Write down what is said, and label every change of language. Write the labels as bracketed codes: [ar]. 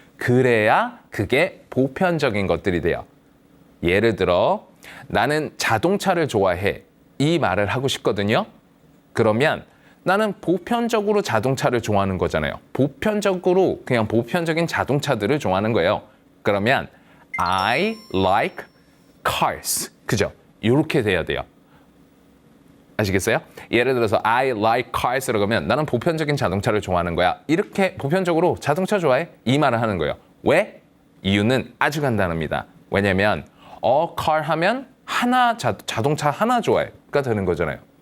[ko] 그래야 그게 보편적인 것들이 돼요. 예를 들어 나는 자동차를 좋아해. 이 말을 하고 싶거든요. 그러면 나는 보편적으로 자동차를 좋아하는 거잖아요. 보편적으로 그냥 보편적인 자동차들을 좋아하는 거예요. [en] 그러면 I like cars. [ko] 그죠? 이렇게 돼야 돼요. 아시겠어요? 예를 들어서 [en] I like cars [ko] 라고 하면 나는 보편적인 자동차를 좋아하는 거야. 이렇게 보편적으로 자동차 좋아해? 이 말을 하는 거예요. 왜? 이유는 아주 간단합니다. 왜냐면 car 하면 하나 자동차 하나 좋아해가 되는 거잖아요.